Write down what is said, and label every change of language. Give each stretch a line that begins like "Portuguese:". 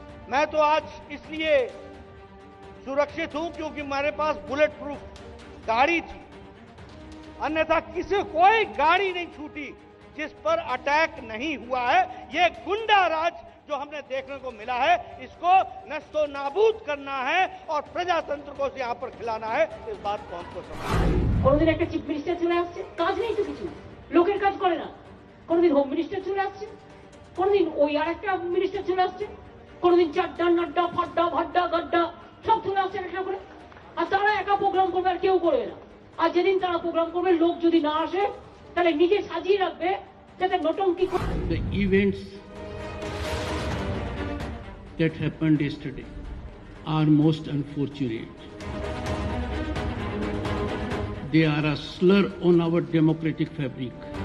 Hindi: मैं तो आज इसलिए सुरक्षित हूं क्योंकि मेरे पास बुलेट प्रूफ गाड़ी थी, अन्यथा कोई गाड़ी नहीं छूटी जिस पर अटैक नहीं हुआ है। ये गुंडा राज जो हमने देखने को मिला है, इसको नस्तो नाबूद करना है और प्रजातंत्र को यहाँ पर खिलाना है, इस बात को हमको समझना है।
Bangla: কোনোদিন একটা চিফ মিনিস্টার চলে আসছে, কাজ নেই তো কিছু, লোকের কাজ করে না। কোনোদিন হোম মিনিস্টার চলে আসছে, কোনোদিন ওই আর একটা মিনিস্টার চলে আসছে, কোনোদিন চাড্ডা নাড্ডা ফাড্ডা ভাড্ডা গাড্ডা সব চলে আসছে একটা করে। আর তারা একা প্রোগ্রাম করবে আর কেউ করবে না। আর যেদিন তারা প্রোগ্রাম করবে লোক যদি না আসে তাহলে নিজে সাজিয়ে রাখবে যাতে নটঙ্কি।
English: The events that happened yesterday are most unfortunate. They are a slur on our democratic fabric.